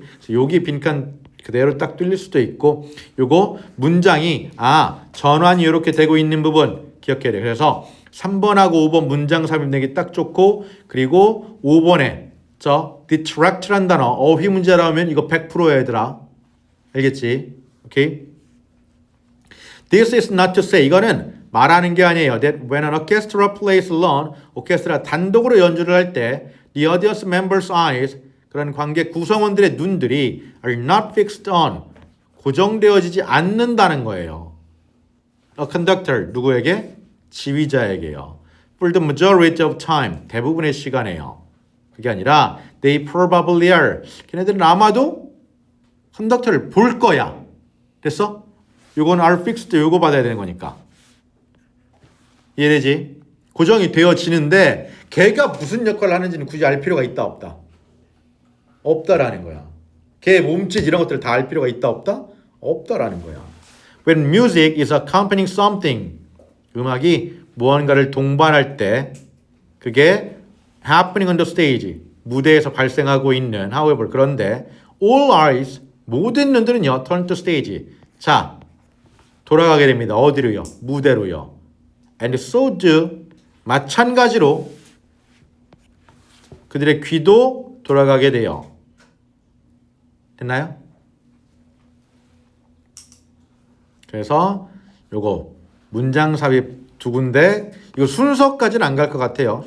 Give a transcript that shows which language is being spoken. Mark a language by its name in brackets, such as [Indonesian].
[Korean] 그래서 여기 빈칸 그대로 딱 뚫릴 수도 있고, 요거 문장이 전환이 이렇게 되고 있는 부분 기억해야 돼. 그래서 3번하고 5번 문장 삽입내기 딱 좋고, 그리고 5번에 저 detract란 단어 어휘 문제 나오면 이거 100%야, 얘들아. 알겠지? 오케이? [English] This is not to say, [Korean] 이거는 말하는 게 아니에요. [English] That when an orchestra plays alone, [Korean] 오케스트라 단독으로 연주를 할 때 [English] the audience members' eyes, [Korean] 그런 관객 구성원들의 눈들이 [English] are not fixed on, [Korean] 고정되어지지 않는다는 거예요. [English] a conductor [Korean] 누구에게? 지휘자에게요. [English] For the majority of time [Korean] 대부분의 시간에요. 그게 아니라 [English] they probably are [Korean] 걔네들은 아마도 컨덕터를 볼 거야. 됐어? 요건 [English] are fixed [Korean] 요거 받아야 되는 거니까. 이해되지? 고정이 되어지는데 걔가 무슨 역할을 하는지는 굳이 알 필요가 있다 없다? 없다라는 거야. 걔 몸짓 이런 것들을 다 알 필요가 있다 없다? 없다라는 거야. [English] When music is accompanying something [Korean] 음악이 무언가를 동반할 때 그게 [English] happening on the stage [Korean] 무대에서 발생하고 있는 [English] however [Korean] 그런데 [English] all eyes [Korean] 모든 눈들은요 [English] turn to stage [Korean] 자 돌아가게 됩니다. 어디로요? 무대로요. [English] And so do [Korean] 마찬가지로 그들의 귀도 돌아가게 돼요. 됐나요? 그래서 요거 문장 삽입 두 군데 이거 순서까지는 안 갈 것 같아요.